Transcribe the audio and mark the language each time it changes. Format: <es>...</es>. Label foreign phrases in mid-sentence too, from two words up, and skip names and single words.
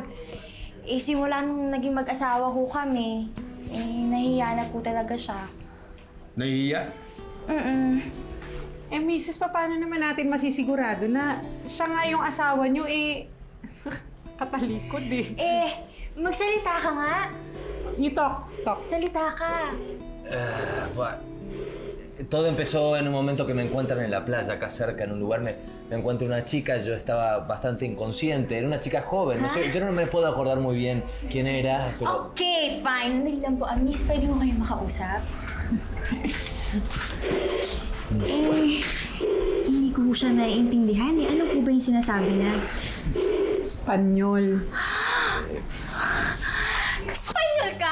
<tl>Eh, simula nung naging mag-asawa ko kami, nahiya na po talaga siya. Nahihiya? Eh, misis, paano naman natin masisigurado na siya nga yung asawa niyo katalikod eh. Eh, magsalita ka nga.</tl> <en>You talk.</en> <tl>Salita ka.</tl> <es>Todo empezó en un momento que me encuentran en la playa, acá cerca, en un lugar, me encuentro una chica, yo estaba bastante inconsciente, era una chica joven, no sé, yo no me puedo acordar muy bien quién era, pero...</es> <en>Okay, fine.</en> <tl>Nandali lang po. Miss, pwede ko kayo makausap? Hindi ko siya naiintindihan eh. Ano po ba yung sinasabi niya? Espanyol. Espanyol ka?</tl>